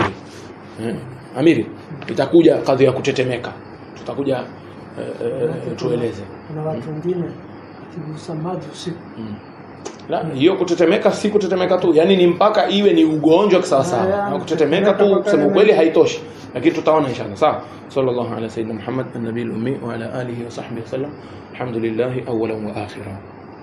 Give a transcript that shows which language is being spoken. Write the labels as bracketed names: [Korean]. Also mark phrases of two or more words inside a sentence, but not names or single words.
[Swahili] Amiri itakuja kadhi ya kutetemeka. Tutakuja tueleze. Kuna watu wengine akigusa maji usiku. La, hiyo kutetemeka si kutetemeka tu, yani ni mpaka iwe ni ugonjwa kisawasawa. Na kutetemeka tu kusema ukweli haitoshi, lakini tutaona inshallah. Sawa. [Arabic] صلى الله على سيدنا محمد النبي الأمي وعلى آله وصحبه وسلم. الحمد لله أولا وآخرا.